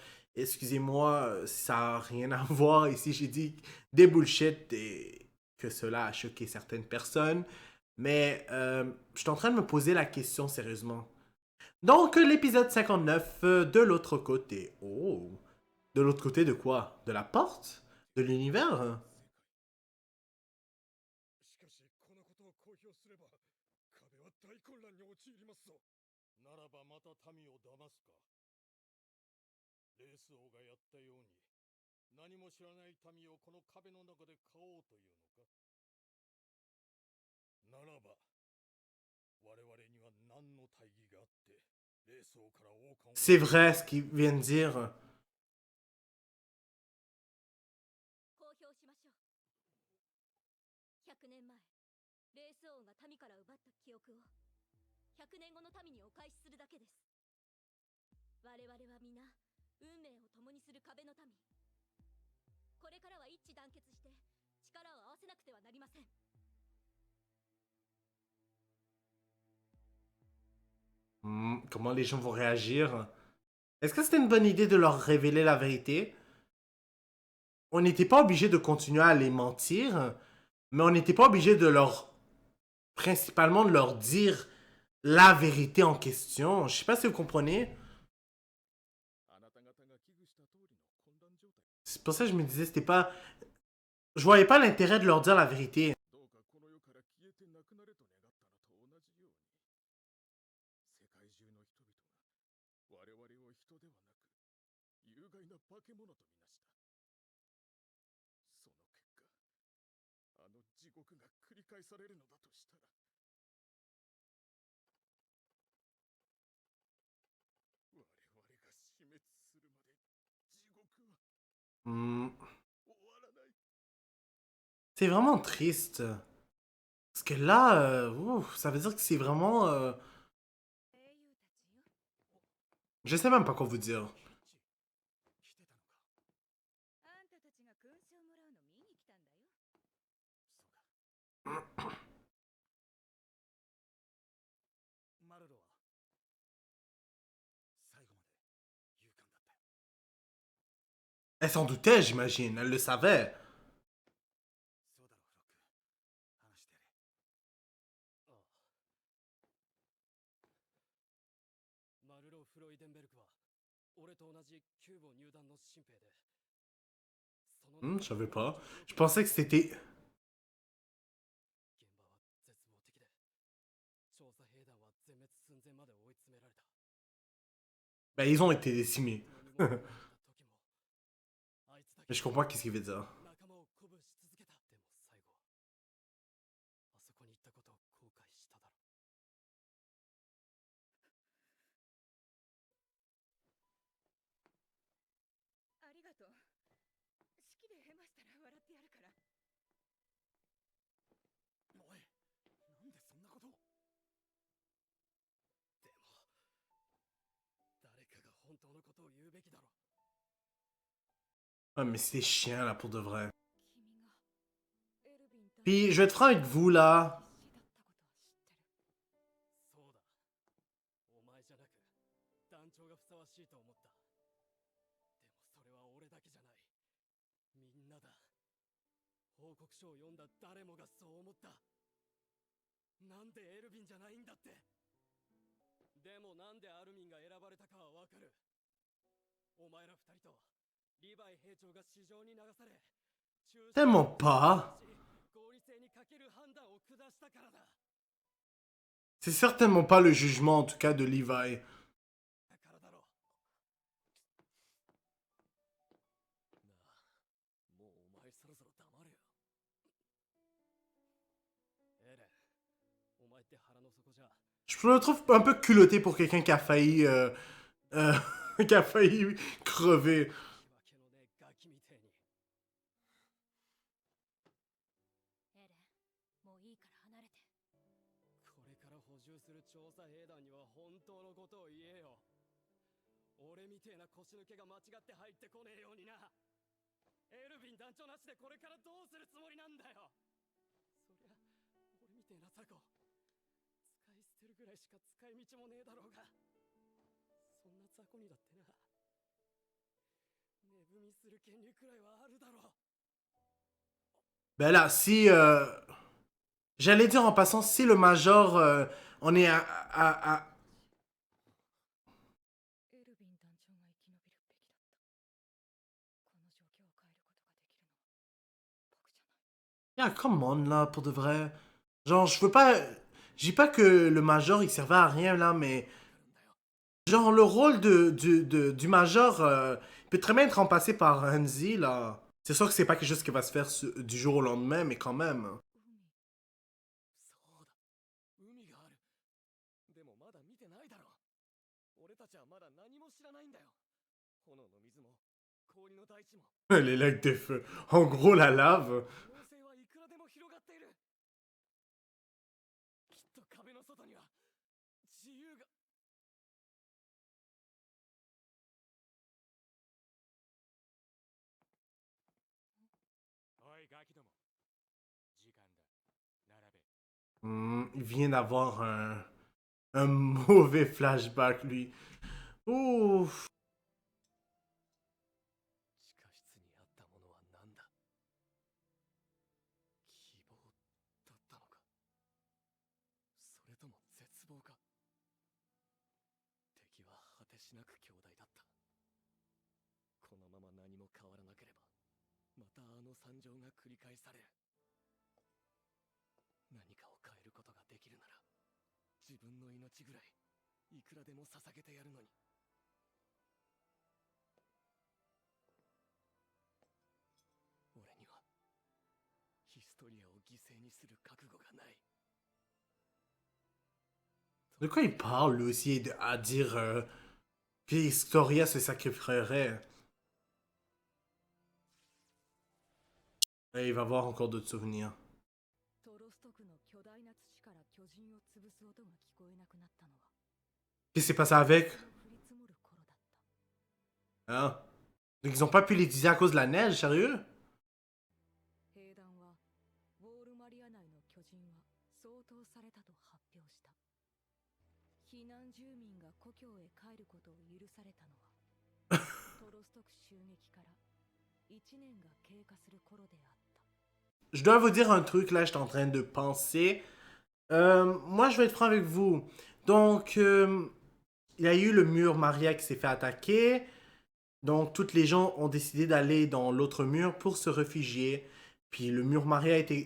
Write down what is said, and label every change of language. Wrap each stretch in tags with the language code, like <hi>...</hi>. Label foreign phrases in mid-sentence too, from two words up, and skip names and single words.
<fr>Excusez-moi, ça n'a rien à voir. Ici, j'ai dit des bullshit et que cela a choqué certaines personnes. Mais je suis en train de me poser la question sérieusement. Donc, l'épisode 59, de l'autre côté. Oh, de l'autre côté de quoi? De la porte? De l'univers? Hein?</fr> <ja>しかしこのことを公表すれば壁は大混乱に陥りますぞならばまた民を騙すかレース王がやったように何も知らない民をこの壁の中で飼おうというのかならば我々には何の大義があってレース王から王冠を</ja> <fr>C'est vrai ce qu'il vient de dire.</fr> <ja>公表しましょう100年前レース王が民から奪った記憶を100年後の民にお返しするだけです我々は皆運命を共にする壁の民これからは一致団結して力を合わせなくてはなりません</ja> <fr>Comment les gens vont réagir? Est-ce que c'était une bonne idée de leur révéler la vérité? On n'était pas obligé de continuer à les mentir, mais on n'était pas obligé de leur... principalement de leur dire la vérité en question. Je sais pas si vous comprenez.</fr> <ja>あなた方が危惧した通りの混乱状態</ja> <fr>C'est pour ça que je me disais, c'était pas... Je voyais pas l'intérêt de leur dire la vérité.</fr> <ja>どうかこの世から消えてなくなれと願ったのと同じように世界中の人々が我々を人ではなく有害な化け物とみなしたその結果あの地獄が繰り返されるのだとしたら我々が死滅するまで地獄は Hmm. 終わらない</ja> <fr>C'est vraiment triste. Parce que là, ouf, ça veut dire que c'est vraiment...</fr> <ja>英雄たちよ</ja> <fr>Je sais même pas quoi vous dire.</fr> <ja>来てたのかあんたたちが勲章をもらうの見に来たんだよそうかマルロは最後まで勇敢だったよ</ja> <fr>Elle s'en doutait, j'imagine. Elle le savait.</fr> <ja>そうだろうロック話してやれああマルロ・フロイデンベルクは俺と同じキューボ入団の新兵で</ja> <fr>Je savais pas. Je pensais que c'était...</fr> <ja>現場は絶望的で、調査兵団は全滅寸前まで追い詰められた。</ja> <fr>Ben, ils ont été décimés.</fr> <ja>何も思わなかった時も、あいつだ</ja> <fr>Mais け je comprends qu'est-ce qu'il veut dire.</fr> <ja>仲間を鼓舞し続けた。でも最後、あそこに行ったことを後悔しただろう。ありがとう。式でヘマしたら笑ってやるから。おい、なんでそんなことを。でも、誰かが本当のことを言うべきだろう。</ja> <fr>Ah, mais c'est chiant, là, pour de vrai.</fr> <ja>君がエルヴィン団</ja> <fr>Puis, je vais être franc avec vous, là.</fr> <ja>長だったことは知ってる。そうだ。お前じゃなく、団長がふさわしいと思った。でもそれは俺だけじゃない。みんなだ。報告書を読んだ誰もがそう思った。なんでエルヴィンじゃないんだって。でもなんでアルミンが選ばれたかはわかる。お前ら二人とリヴァイ兵長が市場に流され、</ja> <fr>Tellement pas.</fr> <ja>合理性に欠ける判断を下したからだ。</ja> <fr>C'est certainement pas le jugement, en tout cas, de Levi.</fr> <ja>だからだろう。なあ、もうお前そろそろ黙れよ。エレン、お前って腹の底じゃ。</ja> <fr>Je me trouve un peu culotté pour quelqu'un qui a failli... qui a failli crever.</fr> <ja>気分けのねえガキみてえに。エレン、もういいから離れて。これから補充する調査兵団には本当のことを言えよ。俺みてえな腰抜けが間違って入ってこねえようにな。エルヴィン団長なしでこれからどうするつもりなんだよ。そりゃ俺みてえな雑魚使い捨てるぐらいしか使い道もねえだろうが。そんな雑魚にだってな、値踏みする権利くらいはあるだろう。</ja> <fr>Ben là, si... J'allais dire en passant, si le Major... on est à...</fr> <ja>エルヴィン団長が生き延びるべきだった。この状況を変えることができるのは僕じゃない。</ja> <fr>Yeah,</fr> <en>come on,</en> <fr>là, pour de vrai. Genre, je veux pas... Je dis pas que le Major, il servait à rien, là, mais... Genre, le rôle du Major peut très bien être remplacé par Hanzi, là. C'est sûr que c'est pas quelque chose qui va se faire du jour au lendemain, mais quand même.</fr> <ja>そうだ、海がある。でもまだ見てないだろう。俺たちはまだ何も知らないんだよ。炎の水も氷の大地も。</ja> <fr>Les lacs de feu. En gros, la lave.</fr> <ja>可能性はいくらでも広がっている。きっと壁の外には自由が。おいガキども、時間だ。並べ。</ja> <fr>Il vient d'avoir un mauvais flashback, lui. Ouf.</fr> <ja>地下室にあったものは何だ。希望だったのか、それとも絶望か。敵は果てしなく強大だった。このまま何も変わらなければ、またあの惨状が繰り返される。何かを変えることができるなら、自分の命ぐらいいくらでも捧げてやるのに。俺にはヒストリアを犠牲にする覚悟がない。</ja> <fr>De quoi il parle, lui aussi, à dire que Historia se sacrifierait? Et il va avoir encore d'autres souvenirs.</fr> <ja>トロスト区の巨大な土から巨人を潰す音が聞こえなくなったのは</ja> <fr>Qu'est-ce qui s'est passé avec?</fr> <ja>降り積もる頃だった。</ja> <fr>Hein? Donc ils ont pas pu l'utiliser à cause de la neige, sérieux?</fr> <ja>兵団はウォールマリア内の巨人は掃討されたと発表した。避難住民が故郷へ帰ることを許されたのはトロスト区襲撃から1年が経過する頃であった。</ja> <fr>Je dois vous dire un truc, là, je suis en train de penser. Moi, je vais être franc avec vous. Donc, il y a eu le mur Maria qui s'est fait attaquer. Donc, toutes les gens ont décidé d'aller dans l'autre mur pour se réfugier. Puis le mur Maria a été.</fr>